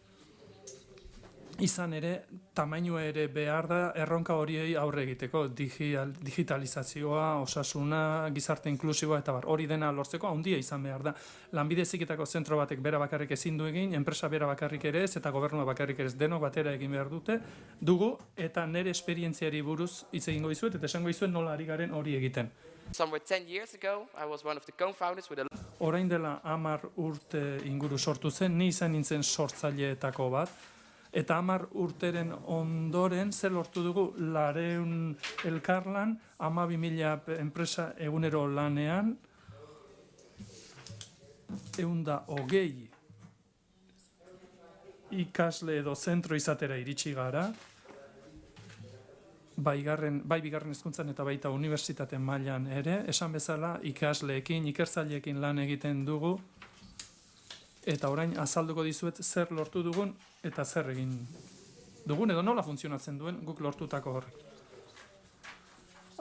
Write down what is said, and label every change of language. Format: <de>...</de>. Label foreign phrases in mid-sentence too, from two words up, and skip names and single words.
<eu>Izan ere, tamainua ere behar da erronka horiei aurre egiteko, digitalizazioa, osasuna, gizarte inklusiboa eta hori dena lortzeko handia izan behar da. Lanbide heziketako zentro batek bera bakarrik ezin du egin, enpresa bera bakarrik ere ez eta gobernua bakarrik ere ez, denok batera egin behar dugu eta nire esperientziari buruz hitz egingo dizuet eta esango dizuet nola ari garen hori egiten.</eu> <en>Somewhere 10 years ago, I was one of the co-founders with a...</en> <eu>Orain dela 10 urte inguru sortu zen, ni izan nintzen sortzaileetako bat, eta 10 urteren ondoren zer lortu dugu 200 elkarlan, 12.000 enpresa egunero lanean, 120 ikasle edo zentro izatera iritsi gara, bai bigarren hezkuntzan eta baita unibertsitate mailan ere, esan bezala ikasleekin, ikertzaileekin lan egiten dugu, eta orain azalduko dizuet zer lortu dugun eta zer egin dugun edo nola funtzionatzen duen guk lortutako horrek.</eu>